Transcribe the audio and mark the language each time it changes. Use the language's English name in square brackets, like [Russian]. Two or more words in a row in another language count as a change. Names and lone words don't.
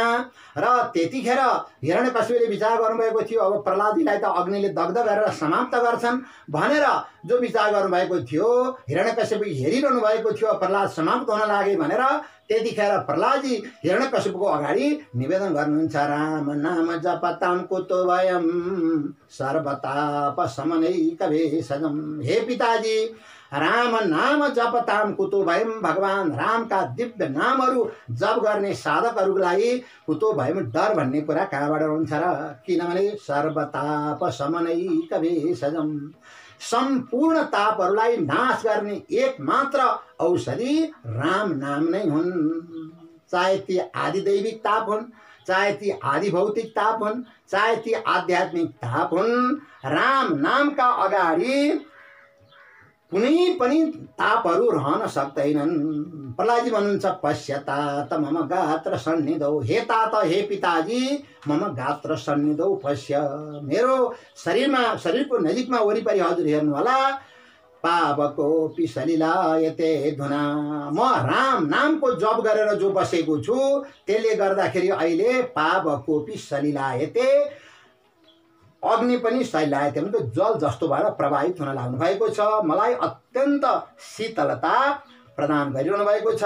[Nepali] र त्यतिखेर हिरण्यकश्यपले विचार गर्नुभएको थियो अब प्रहलादजीलाई त अग्निले दग्ध गरेर समाप्त गर्छन् भनेर जो विचार गर्नुभएको थियो, हिरण्यकश्यप हेरिरहनु भएको थियो प्रहलाद समाप्त हुन लागे भनेर, त्यतिखेर प्रहलादजी हिरण्यकश्यपको अगाडि निवेदन गर्नुहुन्छ, [Sanskrit] राम नाम जपताम कुतो भयम सर्वताप समनैक भेषजम। [Nepali] हे पिताजी, [Sanskrit] राम नाम जपताम कुतो भयम, [Nepali] भगवान रामका दिव्य नामहरू जप गर्ने साधकहरूलाई [Sanskrit] कुतो भयम, [Nepali] डर भन्ने कुरा कहाँबाट हुन्छ र? किनभने [Sanskrit] सर्वताप समनैक भेषजम, [Nepali] सम्पूर्ण तापहरूलाई नाश गर्ने एकमात्र औषधि राम नाम नै हुन्। चाहे ती आदिदैविक ताप हुन्, चाहे ती आदि भौतिक ताप हुन्, चाहे ती आध्यात्मिक ताप हुन्, राम नामका अगाडि कुनै पनि तापहरू रहन सक्दैनन्। प्रहलादजी भन्नुहुन्छ, [Sanskrit] पश्यता त मम गात्र सन्निधौ, हे तात, [Nepali] हे पिताजी, [Sanskrit] मम गात्र सन्निधौ पश्य, [Nepali] मेरो शरीरको नजिकमा वरिपरि हजुर हेर्नु होला। [Sanskrit] पावकोपि सलिलायते धुना, [Nepali] म राम नामको जप गरेर जो बसेको छु त्यसले गर्दाखेरि अहिले [Sanskrit] पावकोपि सलिलायते, [Nepali] अग्नि पनि सलिलायते भनेको जल जस्तो भएर प्रवाहित हुन लाग्नु भएको छ, मलाई अत्यन्त शीतलता प्रदान गरिरहनु भएको छ।